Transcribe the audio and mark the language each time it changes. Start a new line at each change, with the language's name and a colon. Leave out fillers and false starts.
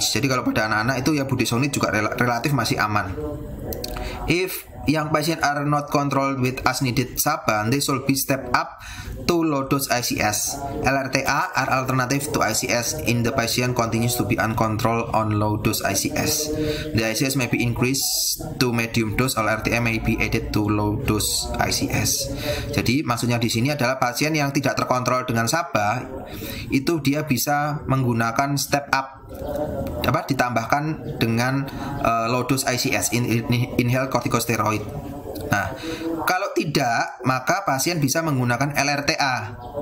Indonesian: Jadi kalau pada anak-anak itu ya budesonide juga relatif masih aman.
English: If young patients are not controlled with as needed SABA, they should be stepped up to low dose ICS. LRTA are alternative to ICS in the patient continues to be uncontrolled on low dose ICS. The ICS may be increased to medium dose, LRTA may be added to low dose ICS.
Indonesian: Jadi maksudnya di sini adalah pasien yang tidak terkontrol dengan SABA itu dia bisa menggunakan step up ditambahkan dengan low dose ICS, inhaled corticosteroid. Nah, kalau tidak maka pasien bisa menggunakan LRTA.